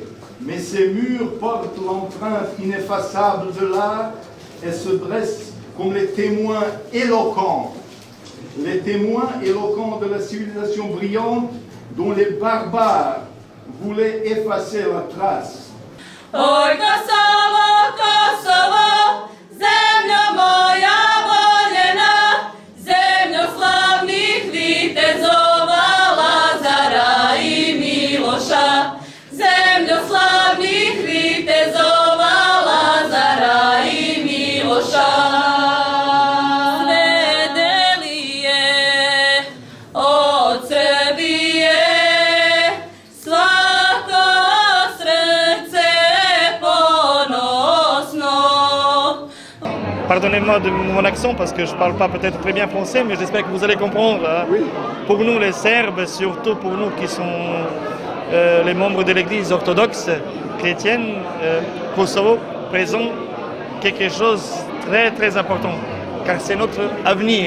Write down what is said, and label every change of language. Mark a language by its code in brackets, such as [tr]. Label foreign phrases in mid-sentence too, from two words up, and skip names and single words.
[fr] Mais ces murs portent l'empreinte ineffaçable de l'art et se dressent comme les témoins éloquents de la civilisation brillante dont les barbares voulaient effacer la trace. [sr] Oj, Kosovo, Kosovo, zemljo moja voljena, zemljo slavnih vitezova, Lazara i Miloša. Zemljo slavnih vitezova, Lazara i Miloša. Svedeli je od Srbije svako srce ponosno. [fr] Pardonnez-moi de mon accent parce que je ne parle pas peut-être très bien français, mais j'espère que vous allez comprendre. Hein. Oui. Pour nous les Serbes, surtout pour nous qui sommes les membres de l'Église orthodoxe chrétienne, Kosovo présente quelque chose de très très important, car c'est notre avenir.